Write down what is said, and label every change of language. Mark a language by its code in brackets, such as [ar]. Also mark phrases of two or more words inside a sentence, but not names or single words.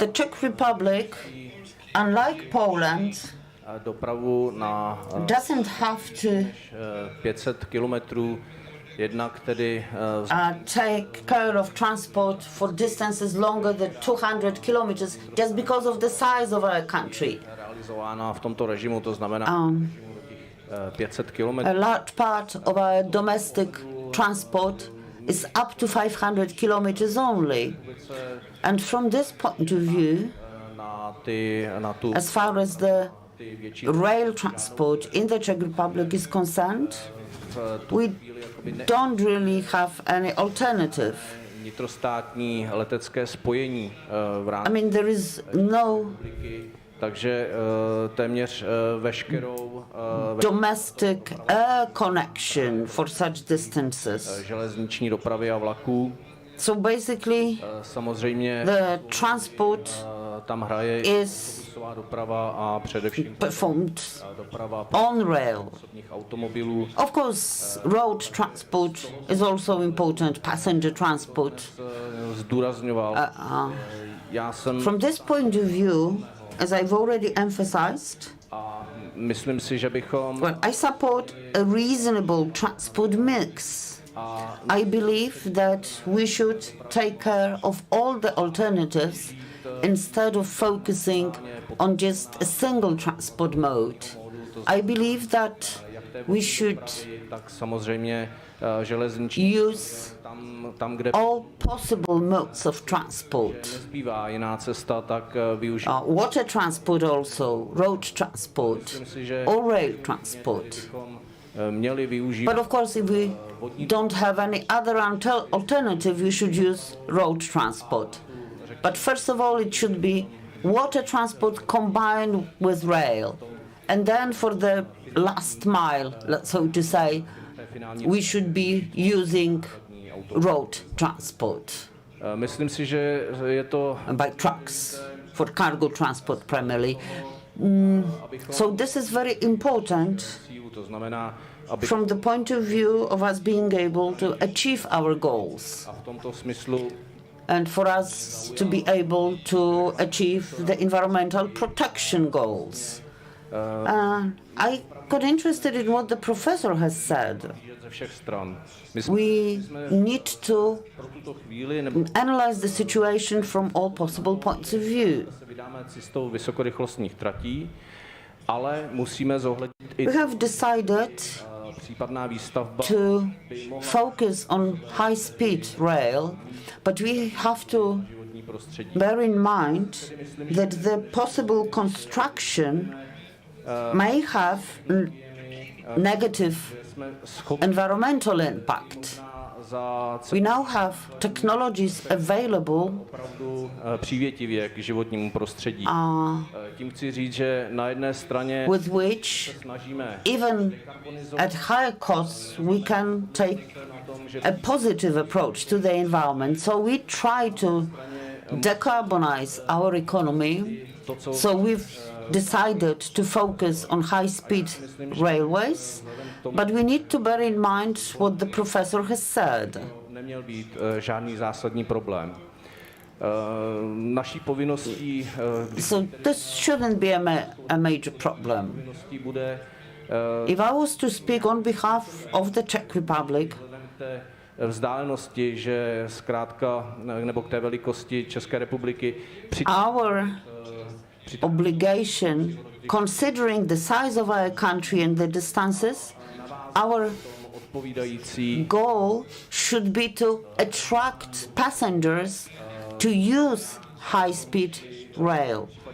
[en] The Czech Republic, unlike Poland, [cs] dopravu na [en] doesn't have to [cs] 500 kilometrů, jednak tedy [en] take care of transport for distances longer than 200 kilometers just because of the size of our country. [cs] realizována v tomto režimu, to znamená 500 kilometrů. [en] A large part of our domestic transport is up to 500 kilometers only. And from this point of view, as far as the rail transport in the Czech Republic is concerned, we don't really have any alternative. [cs] vnitrostátní letecké spojení v rámci. [en] I mean, there is no [cs] Takže téměř veškerou [en] domestic air connection for such distances. [cs] Železniční dopravy a vlaků. [en] So basically, [cs] samozřejmě [en] the transport [cs] tam hraje autobusová doprava a především [en] performed [cs] doprava [en] on rail. [cs] osobních automobilů. [en] Of course, road transport is also important, passenger transport. [cs] Zdůrazňoval. Já jsem [en] From this point of view, as I've already emphasized, [cs] myslím si, že bychom [en] well, I support a reasonable transport mix. I believe that we should take care of all the alternatives instead of focusing on just a single transport mode. I believe that we should [cs] tak samozřejmě železniční [en] use all possible modes of transport. [cs] nezbývá jiná cesta, tak využít. [en] Water transport also, road transport, or rail transport. [cs] Měli využít. [en] But of course, if we don't have any other alternative, we should use road transport. But first of all, it should be water transport combined with rail. And then for the last mile, so to say, we should be using road transport. [cs] Myslím si, že je to [en] by trucks for cargo transport primarily. So this is very important [cs] to znamená, [en] from the point of view of us being able to achieve our goals. [cs] A v tomto smyslu [en] and for us to be able to achieve the environmental protection goals. I got interested in what the professor has said. We need to analyze the situation from all possible points of view. [cs] vysokorychlostních tratí, ale musíme zohlednit i [en] We have decided [cs] případná výstavba [en] to focus on high-speed rail, but we have to bear in mind that the possible construction may have negative environmental impact. We now have technologies available [cs] přívětivě k životnímu prostředí. Tím chci říct, že na jedné straně [en] with which even at higher costs we can take a positive approach to the environment. So we try to decarbonize our economy. So we've decided to focus on high-speed railways, but we need to bear in mind what the professor has said. [cs] Neměl být žádný zásadní problém. Naší povinností [en] so this shouldn't be a major problem. If I was to speak on behalf of the Czech Republic, [cs] vzdálenosti, že zkrátka nebo k té velikosti České republiky [en] our obligation, considering the size of our country and the distances, our goal should be to attract passengers to use high-speed rail.